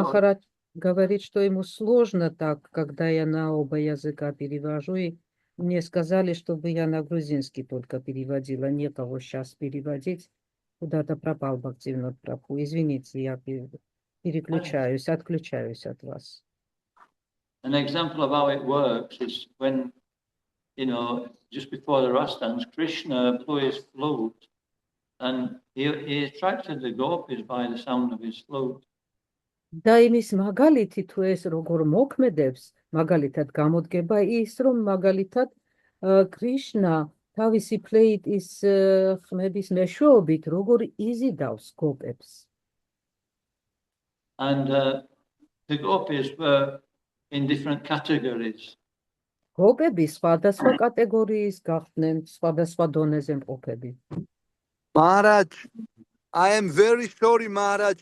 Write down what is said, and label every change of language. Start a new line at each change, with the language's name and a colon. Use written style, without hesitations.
Russian: Махарадж говорит, что ему сложно так, когда я на оба языка перевожу, и мне сказали, чтобы я на грузинский только переводила, некого сейчас переводить. Куда-то пропал Бхактивинод Прабху. Извините, я переключаюсь, отключаюсь от вас.
English: An example of how it works is when, just before the Rastans, Krishna blew his flute and he attracted the gopis by the sound of his flute.
Georgian: და იმის მაგალითი თუ ეს როგორ მოქმედებს, მაგალითად გამოდგება ის, რომ მაგალითად კრიშნა თავისი ფლეიტის ხმების მეშვეობით როგორ იზიდავს გოპებს.
English: And the gopis were in different categories.
Georgian: გოპები სხვადასხვა კატეგორიის გახდნენ, სხვადასხვა დონეზე მყოფები.
English: Maharaj, I am very sorry, Maharaj.